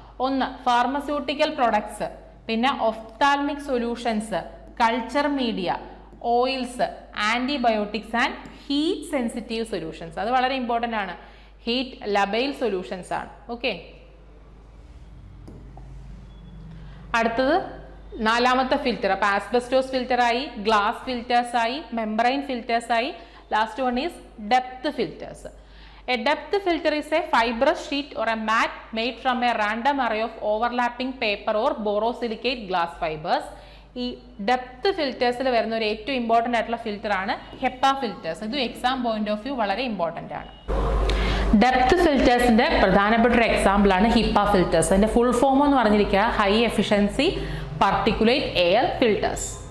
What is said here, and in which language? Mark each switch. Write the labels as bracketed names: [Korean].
[English] ഒന്ന്, pharmaceutical products, പിന്നെ ophthalmic solutions, culture media, oils, antibiotics and heat sensitive solutions. [Malayalam] അത് വളരെ ഇമ്പോർട്ടൻ്റ് ആണ്. ഹീറ്റ് ലബൈൽ സൊല്യൂഷൻസ് ആണ്. ഓക്കെ, അടുത്തത് നാലാമത്തെ ഫിൽറ്റർ. അപ്പൊ ആസ്ബസ്റ്റോസ് ഫിൽറ്റർ ആയി, ഗ്ലാസ് ഫിൽറ്റേഴ്സ് ആയി, മെംബ്രെയിൻ ഫിൽറ്റേഴ്സ് ആയി. [English] Last one is depth filters. A depth filter is a fibrous sheet or a mat made from a random array of overlapping paper or borosilicate glass fibers. [Malayalam] ഈ depth ഫിൽറ്റേഴ്സിൽ വരുന്ന ഒരു ഏറ്റവും important ആയിട്ടുള്ള filter ആണ് HEPA filters. ഇത് exam point of view വളരെ important ആണ്. Depth ഫിൽറ്റേഴ്സിന്റെ പ്രധാനപ്പെട്ട ഒരു എക്സാമ്പിൾ ആണ് ഹിപ്പ ഫിൽറ്റേഴ്സ്. അതിന്റെ ഫുൾ ഫോം എന്ന് പറഞ്ഞിരിക്കുക high efficiency particulate air filters.